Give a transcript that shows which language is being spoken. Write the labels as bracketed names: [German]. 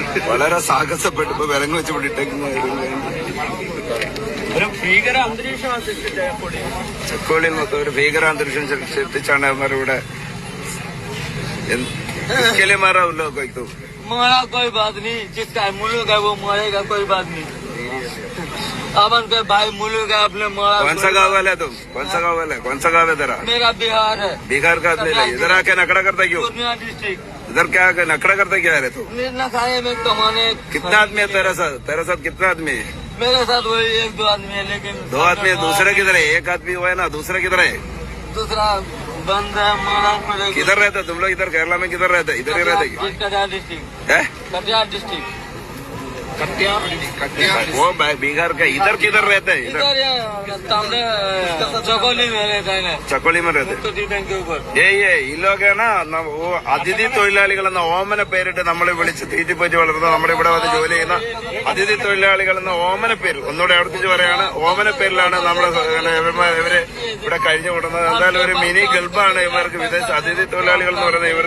[Malayalam] വളരെ സാഹസപ്പെട്ട് ഇപ്പൊ വിലങ്ങ് വെച്ച് പിടിട്ടേക്കുന്ന ഒരു ഭീകര അന്തരീക്ഷമാണ് ചക്കോളിയിൽ മൊത്തം ഒരു ഭീകരാന്തരീക്ഷം സൃഷ്ടിച്ചാണ് അവന്മാരിവിടെ. [Hindi] इसके मारा उन लोगों को तो मारा कोई बात नहीं, जिसका मुल्क है वो मरेगा, कोई बात नहीं. अपन के भाई मुल्क है, अपने मारा. कौन सा गाँव वाला है तुम? कौन सा गाँव वाला है? कौन सा गाँव है तेरा? मेरा बिहार है. बिहार का आदमी है. इधर आके नखड़ा करता क्यों? पूर्णिया डिस्ट्रिक्ट. इधर क्या नखड़ा करता क्या है तू? मिलना खाने में कमाने. कितना आदमी है तेरा साथ? तेरा साथ कितना आदमी है? मेरे साथ वही 1-2 आदमी है. लेकिन 2 आदमी है. दूसरा किधर है? एक आदमी हुआ है ना, दूसरा किधर है? दूसरा बंद है. किधर रहते तुम लोग? इधर केरला में किधर रहते? इधर ही रहते? कटिहार डिस्ट्रिक्ट है. कटिहार डिस्ट्रिक्ट. वो बिहार का. इधर किधर रहते हैं? इधर चकोली में रहता है. चकोली में रहते बैंक के ऊपर. ये इन लोग है ना, वो [Malayalam] അതിഥി തൊഴിലാളികളെന്ന ഓമന പേരിട്ട് നമ്മളെ വിളിച്ച് തീറ്റിപ്പറ്റി വളർത്തുന്ന നമ്മുടെ ഇവിടെ വന്ന് ജോലി ചെയ്യുന്ന അതിഥി തൊഴിലാളികളെന്ന ഓമന പേര് ഒന്നുകൂടെ ആവർത്തിച്ച് പറയാണ്. ഓമന പേരിലാണ് നമ്മളെ ഇവര് ഇവിടെ കഴിഞ്ഞു കൂടുന്നത്. എന്തായാലും ഒരു മിനി ഗൾഫാണ് ഇവർക്ക് വിദേശ അതിഥി തൊഴിലാളികൾ എന്ന് പറയുന്നത്.